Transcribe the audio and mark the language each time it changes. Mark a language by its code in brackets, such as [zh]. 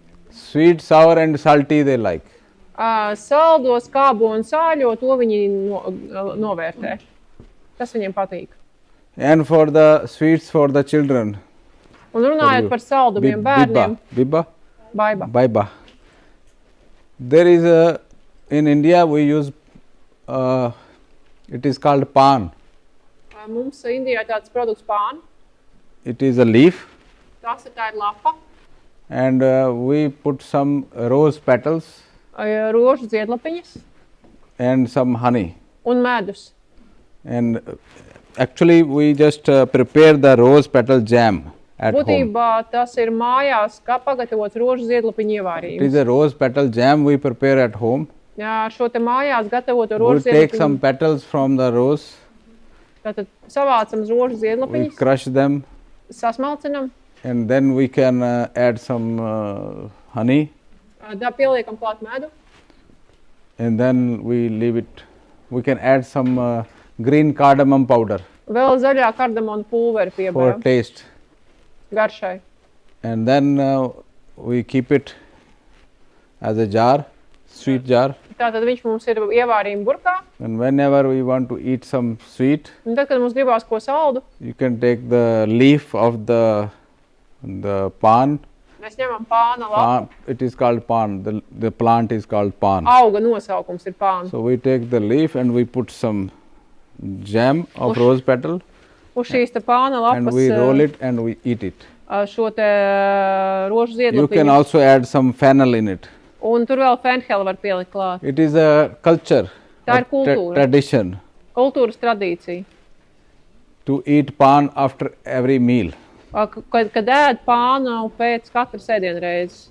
[en] Sweet, sour and salty they like. [lv] Saldo, skābo un sāļo, to viņi novērtē. Tas viņiem patīk. [en] And for the sweets for the children. [lv] Un runājot par saldumiem bērniem, Biba. baiba. Baiba. [en] There is in India we use, it is called pan. [lv] Mums Indijā ir tāds produkts pāni. [en] It is a leaf [lv] Tā ir lapa, [en] and we put some rose petals [lv] rožu ziedlapiņas [en] and some honey. [lv] un medus. [en] And actually we just prepare the rose petal jam at home. [lv] Būtībā tas ir mājās, kā pagatavots rožu ziedlapiņu [en] It is [lv] ievārījums. [en] a rose petal jam we prepare at home. [lv] Jā, šo te mājās gatavoto rožu [en] take some [lv] ziedlapiņu. [en] petals from the rose, [lv] Tātad savācam rožu [en] we [lv] ziedlapiņus, [en] crush them, [lv] sasmalcinam, [en] and then we can add some honey, [lv] pieliekam klāt medu, [en] and then we leave it. We can add some green cardamom powder [lv] vēl zaļā kardamona pulveri [en] for [lv] piebaram [en] taste, [lv] garšai. [en] and then we keep it as a jar, sweet jar, [lv] Tātad viņš mums ir ievārījuma burkā, [en] and whenever we want to eat some sweet, [lv] un tad, kad mums gribās ko saldu, [en] you can take the leaf of the pan. [lv] mēs ņemam pāna lapu. [en] It is called pan. The plant is called pan. [lv] Auga nosaukums ir pāna. [en] So we take the leaf and we put some jam of rose petal, [lv] Uz šīs te pāna [en] and [lv] lapas [en] we roll it and we eat it. [lv] šo te rožu [en] You can [lv] ziedlapiņu. [en] also add some fennel in it. [lv] Un tur vēl fenheli var pielikt klāt. [en] It is a culture, [lv] Tā ir [en] a [lv] kultūra. [en] tradition [lv] Kultūras tradīcija. [en] to eat pan after every meal. [lv] Kad ēd pānu pēc katras ēdienreizes.